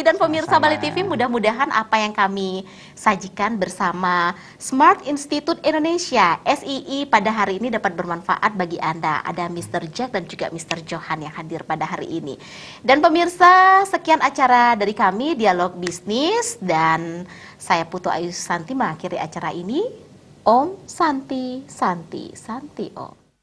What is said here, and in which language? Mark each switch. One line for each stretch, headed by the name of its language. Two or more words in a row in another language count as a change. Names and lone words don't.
Indonesian: Dan pemirsa Bali TV, mudah-mudahan apa yang kami sajikan bersama Smart Institute Indonesia, SII, pada hari ini dapat bermanfaat bagi Anda. Ada Mr. Jack dan juga Mr. Johan yang hadir pada hari ini. Dan pemirsa, sekian acara dari kami, Dialog Bisnis. Dan saya Putu Ayu Santi mengakhiri acara ini.
Sanskrit: Om Santi, Santi, Santi Om.